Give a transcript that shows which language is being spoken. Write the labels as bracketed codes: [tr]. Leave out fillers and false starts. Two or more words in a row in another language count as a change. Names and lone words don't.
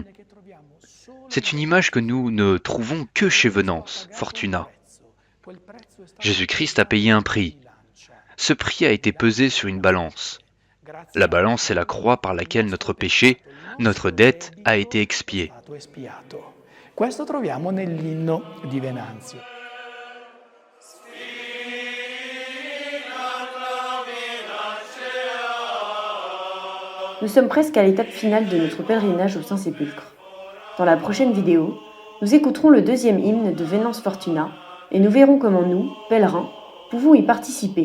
[fr] C'est une image que nous ne trouvons que chez Venance, Fortuna. Jésus-Christ a payé un prix. Ce prix a été pesé sur une balance. La balance est la croix par laquelle notre péché, notre dette a été expiée. [it] Questo troviamo nell'inno di Venanzio. [fr] Nous sommes presque à l'étape finale de notre pèlerinage au Saint-Sépulcre. Dans la prochaine vidéo, nous écouterons le 2e hymne de Venance Fortuna et nous verrons comment nous, pèlerins, pouvons y participer.